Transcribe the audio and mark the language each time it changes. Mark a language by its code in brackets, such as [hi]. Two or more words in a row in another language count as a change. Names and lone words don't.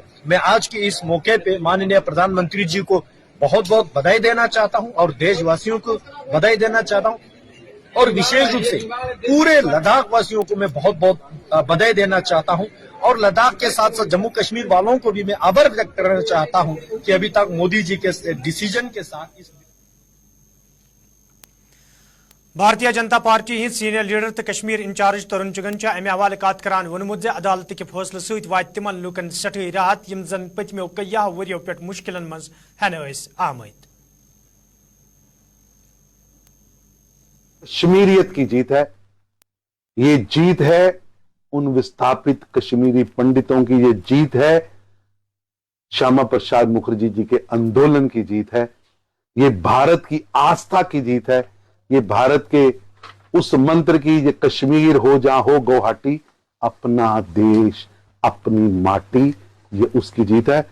[hi] मैं आज के इस मौके पे माननीय प्रधानमंत्री जी को बहुत बहुत बधाई देना चाहता हूं और देशवासियों को बधाई देना चाहता हूं और विशेष रूप से पूरे लद्दाख वासियों को मैं बहुत बहुत बधाई देना चाहता हूं और लद्दाख के साथ साथ जम्मू कश्मीर वालों को भी मैं आभार व्यक्त करना चाहता हूं कि अभी तक मोदी जी के डिसीजन के साथ इस [ks] भारतीय जनता पार्टी हिंद [en] senior leader [ks] तो कश्मीर इंचार्ज तरुण चुगन अमे हवाले कत करान वोनमुत [hi] अदालत के फैसले [ks] सत वात तिमन लूकन सठी राहत यम जन पतमो कय्या वरियो पे मुश्किलन मज हेन आमद। [hi] कश्मीरियत की जीत है, ये जीत है उन विस्थापित कश्मीरी पंडितों की, ये जीत है श्यामा प्रसाद मुखर्जी जी के आंदोलन की जीत है, ये भारत की आस्था की जीत है, ये भारत के उस मंत्र की, ये कश्मीर हो जहां हो गुवाहाटी, अपना देश अपनी माटी, ये उसकी जीत है।